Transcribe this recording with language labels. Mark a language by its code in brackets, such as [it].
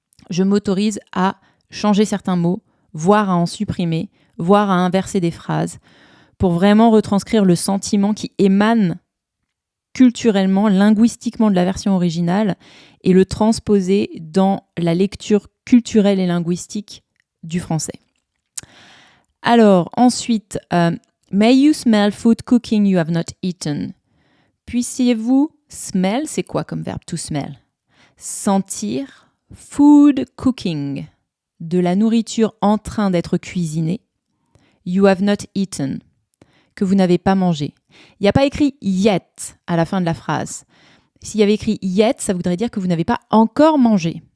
[fr] Je m'autorise à changer certains mots, voire à en supprimer, voire à inverser des phrases, pour vraiment retranscrire le sentiment qui émane culturellement, linguistiquement de la version originale et le transposer dans la lecture culturelle et linguistique du français. Alors, ensuite, [en] may you smell food cooking you have not eaten. [fr] Puissiez-vous, smell, c'est quoi comme verbe to smell? Sentir, [en] food cooking, [fr] de la nourriture en train d'être cuisinée, [en] you have not eaten, [fr] que vous n'avez pas mangé. Il n'y a pas écrit yet à la fin de la phrase. S'il y avait écrit yet, ça voudrait dire que vous n'avez pas encore mangé.